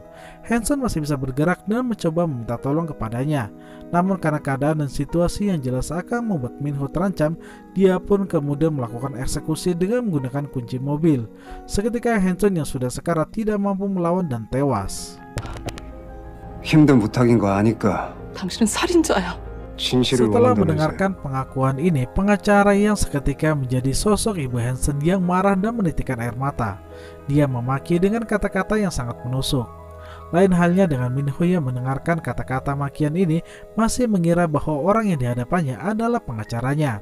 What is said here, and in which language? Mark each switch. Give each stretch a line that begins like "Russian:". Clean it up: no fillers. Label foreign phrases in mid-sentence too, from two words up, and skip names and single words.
Indonesian: Hansen masih bisa bergerak dan mencoba meminta tolong kepadanya. Namun karena keadaan dan situasi yang jelas akan membuat Minho terancam, dia pun kemudian melakukan eksekusi dengan menggunakan kunci mobil. Seketika Hansen yang sudah sekarat tidak mampu melawan dan tewas.
Korean: 힘든 부탁인 거 아니까. 당신은 살인자야.
Indonesian: Setelah mendengarkan pengakuan ini, pengacara yang seketika menjadi sosok ibu Hansen yang marah dan menitikkan air mata. Dia memaki dengan kata-kata yang sangat menusuk. Lain halnya dengan Minho yang mendengarkan kata-kata makian ini masih mengira bahwa orang yang dihadapannya adalah pengacaranya.